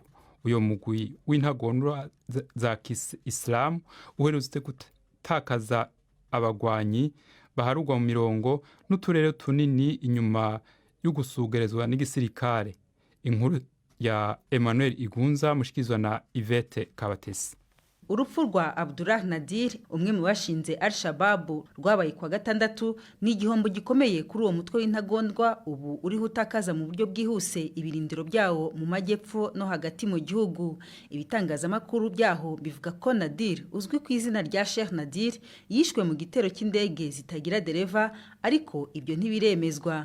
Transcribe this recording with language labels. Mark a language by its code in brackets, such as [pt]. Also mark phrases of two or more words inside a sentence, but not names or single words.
[rn] Uyo mugwi w'intagondwa za Islam uherutse gutakaza abagwanyi baharugwa mu mirongo n'uturere tunini inyuma y'ugusugerezwa n'igisirikare. Inkuru ya Emmanuel Igunza mushikizwa na Yvette Kabatesi. [rw] Urupfu rwa Abdullah Nadir, umwe mu bashinze Al-Shabaab, rwabaye kwa gatandatu, ni igihombo gikomeye kuri uwo mutwe w'intagondwa ubu uriho utakaza mu buryo bwihuse ibirindiro byawo mu majyepfo no hagati mu gihugu. Ibitangazamakuru byaho bivuga ko Nadir, uzwi ku izina rya Sheikh Nadir, yishwe mu gitero cy'indege zitagira dereva, ariko ibyo ntibiremezwa.